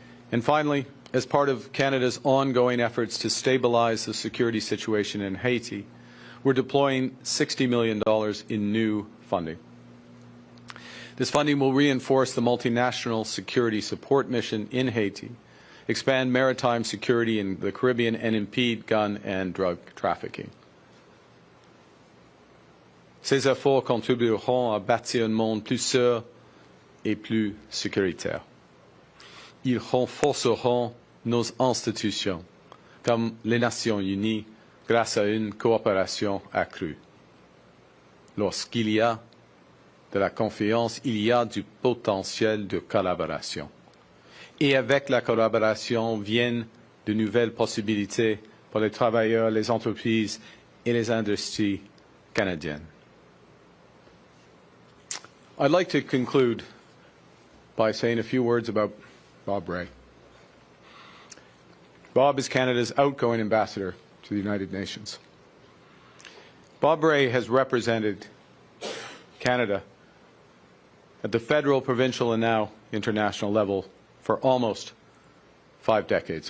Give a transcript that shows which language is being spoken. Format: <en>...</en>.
<en>And finally, as part of Canada's ongoing efforts to stabilize the security situation in Haiti, we're deploying $60 million in new funding. This funding will reinforce the multinational security support mission in Haiti, expand maritime security in the Caribbean, and impede gun and drug trafficking.</en> <fr>Ces efforts contribueront à bâtir un monde plus sûr et plus sécuritaire. Ils renforceront nos institutions, comme les Nations Unies, grâce à une coopération accrue. Lorsqu'il y a de la confiance, il y a du potentiel de collaboration. Et avec la collaboration viennent de nouvelles possibilités pour les travailleurs, les entreprises et les industries canadiennes.</fr> <en>I'd like to conclude by saying a few words about Bob Rae. Bob is Canada's outgoing ambassador to the United Nations. Bob Rae has represented Canada at the federal, provincial, and now international level for almost 5 decades.</en>